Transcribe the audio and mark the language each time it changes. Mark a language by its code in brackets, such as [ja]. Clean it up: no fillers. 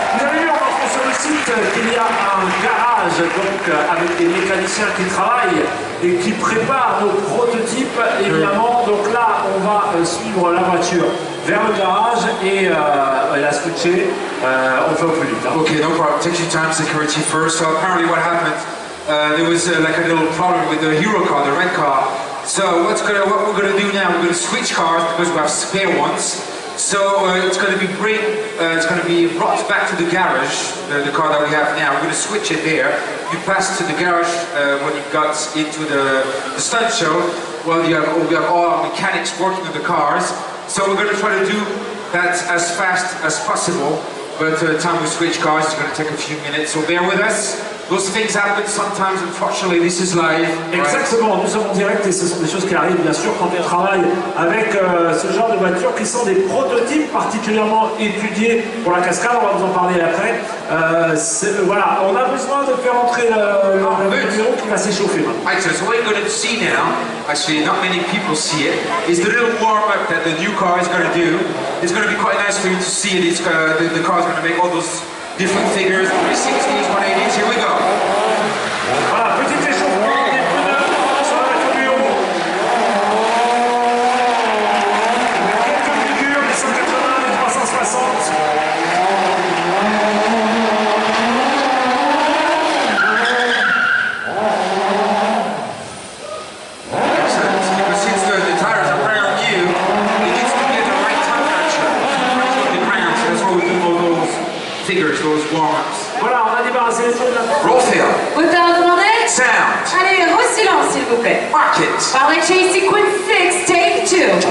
[fr] Vous avez vu en entrant sur le site qu'il y a un garage donc, avec des mécaniciens qui travaillent et qui préparent nos prototypes évidemment. Donc là, on va suivre la voiture vers le garage et la switcher. On fait au plus vite. Hein. [en] Okay, no problem. Take your time, security first. So apparently what happened, there was like a little problem with the hero car, the red car. So what we're going to do now, we're going to switch cars because we have spare ones. So it's going to be brought back to the garage, the car that we have now. We're going to switch it there. You pass to the garage when you got into the stunt show. Well, we have all our mechanics working on the cars. So we're going to try to do that as fast as possible. But the time we switch cars, it's going to take a few minutes. So bear with us. Those things happen sometimes, unfortunately, this is live. [fr] Exactement, nous sommes en direct et ce sont des choses qui arrivent bien sûr quand on travaille avec ce genre de voitures qui sont des prototypes particulièrement étudiés pour la cascade, on va vous en parler après. Voilà, on a besoin de faire entrer le numéro qui va s'échauffer maintenant. [en] Right, so what you're going to see now, actually not many people see it, is the little warm-up that the new car is going to do. It's going to be quite nice for you to see it. The car is going to make all those different figures, 360s, 180s, here we go. [fr] Voilà, petit échauffement des pneus sur la voiture du haut. Quelques figures, les 180, les 360. [en] Since the tires are brand new, it needs to get the right temperature on the ground, so that's why we do all those figures, those warm-ups. [fr] Voilà, on a débarrassé les pneus de la [en] Roll film. [fr] Auteur demandé. [en] Sound. [fr] Allez, au silence s'il vous plaît. [en] Mark it. Pilot chase sequence 6, take 2.